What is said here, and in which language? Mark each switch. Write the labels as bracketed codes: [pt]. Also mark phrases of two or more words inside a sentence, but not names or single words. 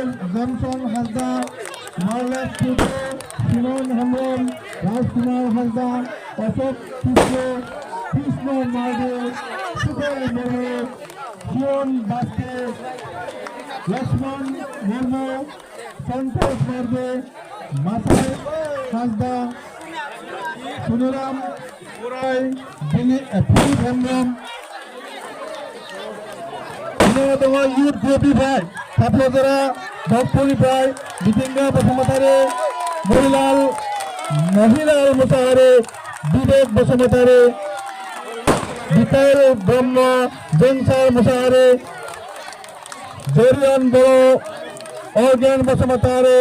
[brx] জনসন হাজদা মাৰ্লেছ টুডু সিমন হেমব্ৰম ৰাজকুমাৰ হাজদা অশোক কৃষ্ণ মাৰ্ডে সুবল মুর্মু শিওন বাস্কে লক্ষ্মণ মুর্মু সন্তোষ মার্ডে মাসাই হাজদা সুনিরাম বুরাই ফিলিপ হেমব্রম दङ [en] youth groupniphray [brx] थाफ्लाजरा भक्तपुरनिफ्राय मिथिंगा बसुमतारी महिलाल मुसाहारि विवेक बसुमतारी बिकायल ब्रह्म जोंसार मुसाहारि जरियान बर' अर्गेन बसुमतारी